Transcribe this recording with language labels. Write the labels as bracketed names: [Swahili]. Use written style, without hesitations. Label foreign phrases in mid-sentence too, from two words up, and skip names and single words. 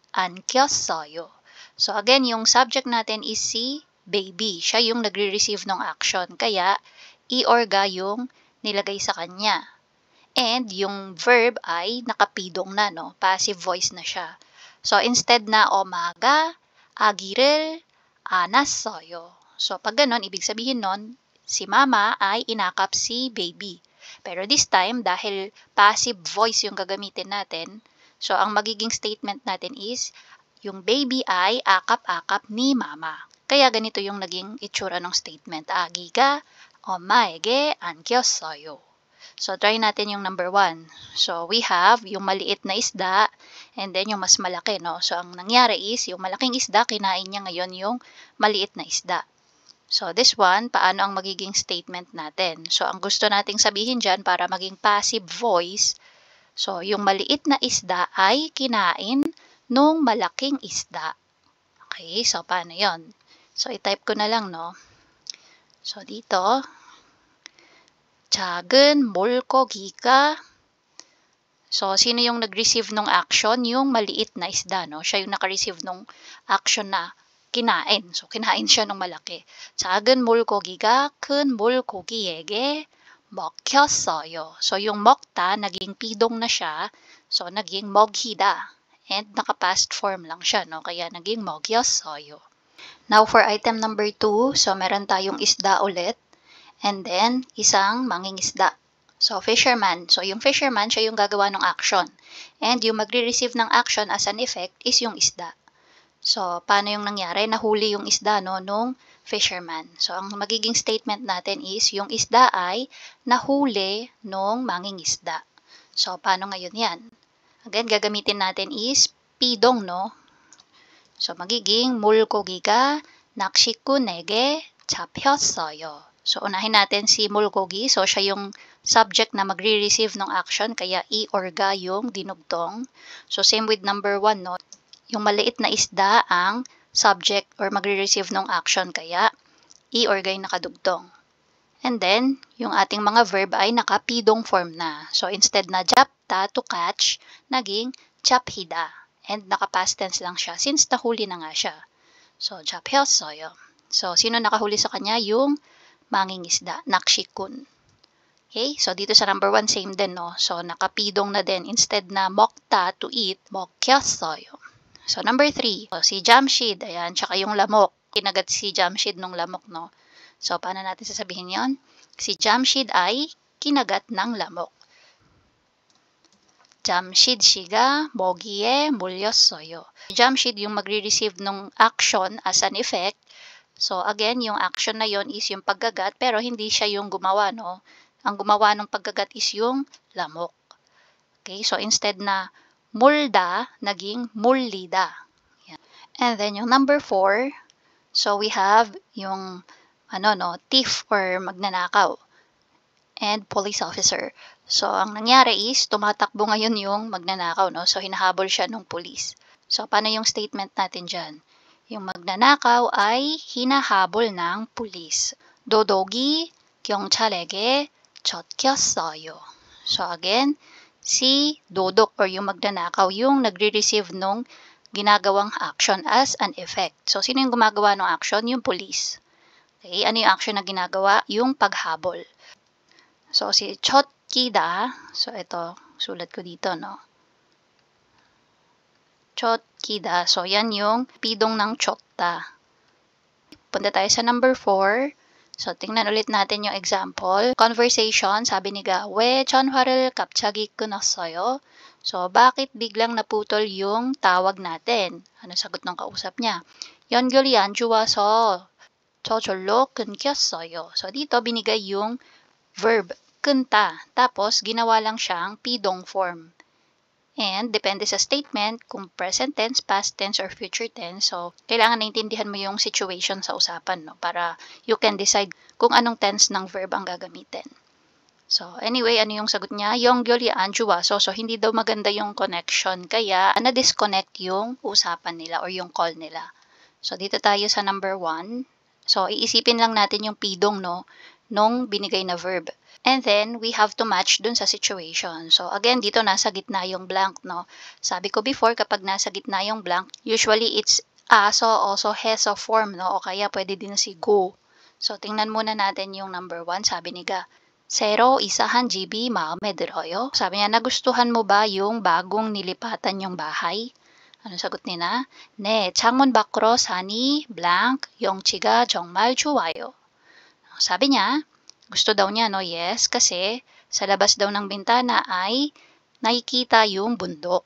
[Filipino] So, again, yung subject natin is si baby. Siya yung nagre-receive ng action. Kaya, iorga yung nilagay sa kanya. And yung verb ay nakapidong na, no? [English] Passive voice [Filipino] na siya. So, instead na omaga, [Korean] agi를 안았어요. [Filipino] So, pag ganon, ibig sabihin nun, si mama ay inakap si baby. Pero [English] this time, [Filipino] dahil [English] passive voice [Filipino] yung gagamitin natin, so ang magiging statement natin is, yung baby ay akap-akap ni mama. Kaya ganito yung naging itsura ng statement. [Korean] 아기가 엄마에게 안겼어요. [Filipino] So, try natin yung number 1. So, [English] we have [Filipino] yung maliit na isda and then yung mas malaki, no? So, ang nangyari is, yung malaking isda, kinain niya ngayon yung maliit na isda. So, this one, paano ang magiging statement natin? So, ang gusto nating sabihin dyan para maging [English] passive voice, [Filipino] so, yung maliit na isda ay kinain nung malaking isda. Okay, so, paano yon? So, i-type ko na lang, no? So, dito, [Korean] 작은 물고기가, [Filipino] so, sino yung nag-receive ng action? Yung maliit na isda, no? Siya yung naka-receive ng action na kinain. So, kinain siya ng malaki. [Korean] 작은 물고기가 큰 물고기에게 먹혔어요. [Filipino] So, yung 먹다, naging pidong na siya. So, naging 먹히다. And naka-past form lang siya, no? Kaya naging 먹였어요. Now, for item number 2, so, meron tayong isda ulit. And then, isang mangingisda. So, fisherman. So, yung fisherman, siya yung gagawa ng action. And yung magre-receive ng action [English] as an effect [Filipino] is yung isda. So, paano yung nangyari? Nahuli yung isda, no, nung fisherman. So, ang magiging statement natin is, yung isda ay nahuli nung mangingisda. So, paano ngayon yan? Again, gagamitin natin is pidong, no? So, magiging [Korean] 물고기가 낚시꾼에게 잡혔어요. [Filipino] So, unahin natin si mulgogi. So, siya yung subject na magre-receive ng action, kaya iorga yung dinugtong. So, same with number 1, no? Yung maliit na isda ang subject or magre-receive ng action, kaya iorga yung nakadugtong. And then, yung ating mga verb ay nakapidong form na. So, instead na 잡다 [English] to catch, [Filipino] naging 잡히다. And naka-past tense lang siya since nahuli na nga siya. [Korean] So, 잡혔어요. [Filipino] So, sino nakahuli sa kanya? Yung mangingisda, 낚시꾼. Okay, so dito sa number 1, same din, no? So, nakapidong na din. Instead na 먹다 [English] to eat, [Filipino] 먹혔어요. So, number 3, so, si Jamshid, ayan, tsaka yung lamok. Kinagat si Jamshid nung lamok, no? So, paano natin sasabihin yon? Si Jamshid ay kinagat ng lamok. [Korean] Jamshid 씨가 먹이에 물렸어요. [Filipino] Jamshid yung magre-receive ng action [English] as an effect. [Filipino] So, again, yung action na yon is yung paggagat, pero hindi siya yung gumawa, no? Ang gumawa ng paggagat is yung lamok. Okay, so instead na mulda, naging mullida. Yan. And then, yung number 4, so [English] we have [Filipino] yung, thief or magnanakaw and [English] police officer. [Filipino] So, ang nangyari is, tumatakbo ngayon yung magnanakaw, no? So, hinahabol siya ng police. So, paano yung statement natin dyan? Yung magnanakaw ay hinahabol ng pulis. [Korean] 도둑이 경찰에게 쫓겼어요. [Filipino] So again, si dodok or yung magnanakaw yung nagre-receive nung ginagawang action [English] as an effect. [Filipino] So sino yung gumagawa ng action? Yung pulis. Okay, ano yung action na ginagawa? Yung paghabol. So si 쫓기다, so ito, sulat ko dito, no? 쫓기다. So, yan yung pidong ng 쫓다. Punta tayo sa number 4. So, tingnan ulit natin yung example. Conversation, sabi ni Ga, [Korean] 왜 전화를 갑자기 끊었어요? [Filipino] So, bakit biglang naputol yung tawag natin? Ano sagot ng kausap niya? [Korean] 연결이 안 좋아서 저절로 끊겼어요. [Filipino] So, dito binigay yung verb, 끊다. Tapos, ginawa lang siyang pidong form. And, depende sa statement, kung [English] present tense, past tense, or future tense. [Filipino] So, kailangan naintindihan mo yung situation sa usapan, no? Para [English] you can decide [Filipino] kung anong tense ng verb ang gagamitin. So, anyway, ano yung sagot niya? [Korean] 연결이 안 좋아서. [Filipino] So, hindi daw maganda yung connection. Kaya, na-disconnect yung usapan nila or yung call nila. So, dito tayo sa number 1. So, iisipin lang natin yung pidong, no? Nung binigay na verb. And then, [English] we have to match [Filipino] dun sa situation. So, again, dito nasa gitna yung blank, no? Sabi ko before, kapag nasa gitna yung blank, [English] usually it's [Filipino] aso, oso, heso form, no? O kaya pwede din si go. So, tingnan muna natin yung number 1. Sabi ni Ga, [Korean] 새로 이사한 집이 마음에 들어요. [Filipino] Sabi niya, nagustuhan mo ba yung bagong nilipatan yung bahay? Ano sagot ni na? [Korean] 네, 창문 밖으로 산이 blank 경치가 정말 좋아요. [Filipino] Sabi niya, gusto daw niya, no? Yes, kasi sa labas daw ng bintana ay nakikita yung bundok.